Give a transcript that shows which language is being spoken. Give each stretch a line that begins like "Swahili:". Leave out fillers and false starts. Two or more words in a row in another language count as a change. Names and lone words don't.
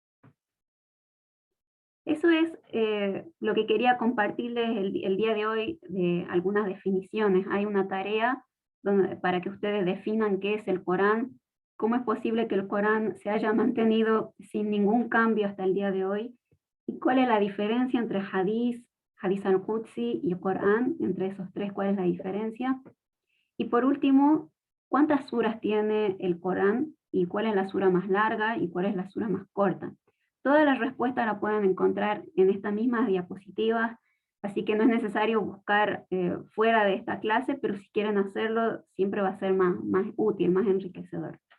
Spanish: Eso es lo que quería compartirles el día de hoy, de algunas definiciones. Hay una tarea para que ustedes definan qué es el Corán, cómo es posible que el Corán se haya mantenido sin ningún cambio hasta el día de hoy, y cuál es la diferencia entre Hadith al-Qudsi y el Corán, entre esos tres, cuál es la diferencia. Y por último, ¿cuántas suras tiene el Corán y cuál es la sura más larga y cuál es la sura más corta? Todas las respuestas las pueden encontrar en estas mismas diapositivas, así que no es necesario buscar fuera de esta clase, pero si quieren hacerlo, siempre va a ser más útil, más enriquecedor.